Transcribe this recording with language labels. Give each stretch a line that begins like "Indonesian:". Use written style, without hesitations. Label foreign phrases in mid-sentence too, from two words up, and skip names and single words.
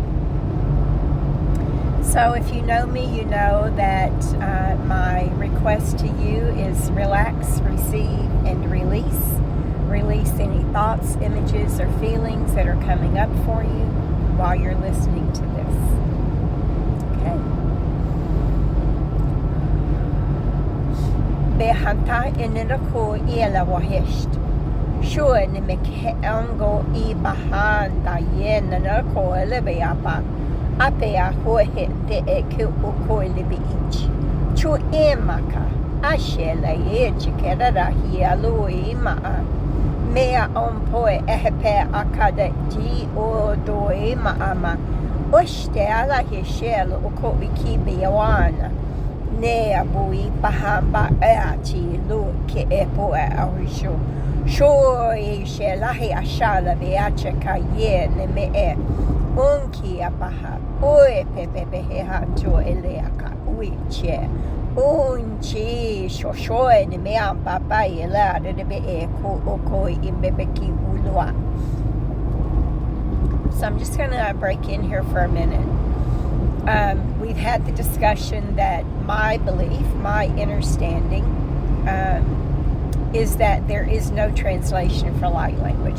English: So if you know me, you know that my request to you is relax, receive, and release. Release any thoughts, images, or feelings that are coming up for you while you're listening to this. Okay. Behanta inirako ila wahist. Shua ni mekheango I bahanda yen narako elebeapa. Ape a hohe de e ke o ko libi ich. Chu emaka. Ashe la ye chikera hi aloi ma. Mea ompoe ehepe akada di o doe maama. Oshte ala he shell o ko ikibi yawana. Nea bui bahamba eati lu ke epo e arisho. Sho e shelahi ashala beache kaye ne me e. Unki apaha. Oe pepe he hanto eleaka uiche. Unchi shoshoe ni mea papa ila de be e ko okoi imbebeki ulua. So I'm just gonna break in here for a minute. We've had the discussion that my belief, my understanding, is that there is no translation for light language.